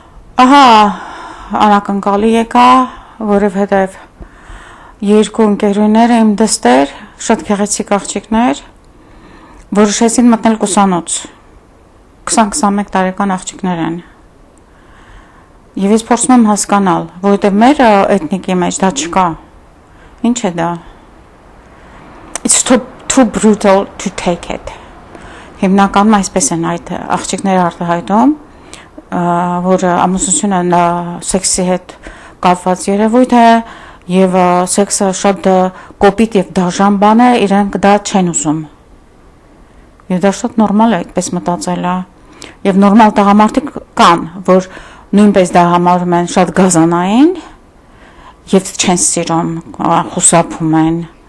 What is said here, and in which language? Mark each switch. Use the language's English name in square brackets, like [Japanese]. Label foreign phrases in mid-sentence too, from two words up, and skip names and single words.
[Armenian] Ահա անակնկալի եկա, որովհետև երկու ընկերուներ իմ դստեր, շատ գեղեցիկ աղջիկներ, որոշեցին մտնել կուսանոց, 20-21 տարեկան աղջիկներ են, և ես փորձում եմ հասկանալ, որովհետև մեր էթնիկի մեջ դա չկա, ինչ է դա, [English] it's too brutal to take it, [Armenian] հիմնականում այսպես են այդ աղջիկները արտահայտում, որ ամուսնությունը սեքսի հետ կապված երևույթ է եւ սեքսը շատ կոպիտ եւ դաժան բան է, իրենք դա չեն ուզում։ Եվ դա շատ նորմալ է այդպես մտածելը։ Եվ նորմալ տղամարդիկ կան, որ նույնպես դա համարում են շատ գազանային եւ չեն սիրում, խուսափում են։